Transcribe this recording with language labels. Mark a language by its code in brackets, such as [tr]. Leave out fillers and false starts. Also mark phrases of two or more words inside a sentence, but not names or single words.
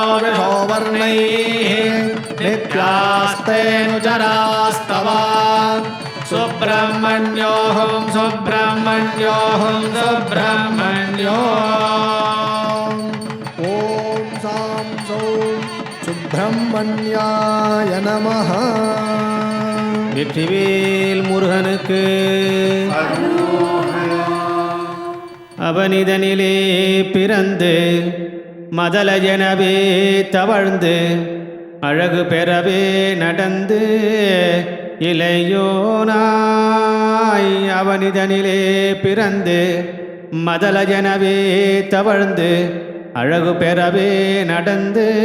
[sa] वर्णैः नित्यास्तेऽनुचरास्तव सुब्रह्मण्योऽहं सुब्रह्मण्योऽहं सुब्रह्मण्यो। ॐ सां सौं सुब्रह्मण्याय நமः. [ta] வெற்றிவேல் முருகனுக்கு அவனிதனிலே பிறந்து மதலஜனவே தவழ்ந்து அழகு பெறவே நடந்து இளையோனாய் அவனிதனிலே பிறந்து மதலஜனவே தவழ்ந்து அழகு பெறவே நடந்து